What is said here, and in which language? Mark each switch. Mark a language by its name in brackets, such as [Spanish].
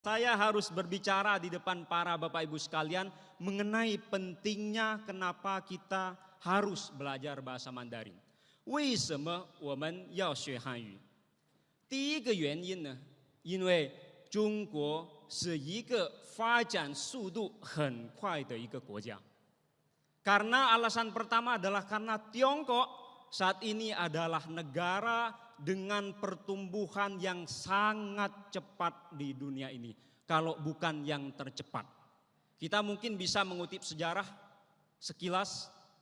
[Indonesian] Saya harus berbicara di depan para Bapak Ibu sekalian mengenai pentingnya kenapa kita harus belajar bahasa Mandarin. [Chinese] 为什么我们要学汉语？第一个原因呢，因为中国是一个发展速度很快的一个国家。 [Indonesian] Karena alasan pertama adalah karena Tiongkok saat ini adalah negara dengan pertumbuhan yang sangat cepat di dunia ini, kalau bukan yang tercepat. Kita mungkin bisa mengutip sejarah sekilas.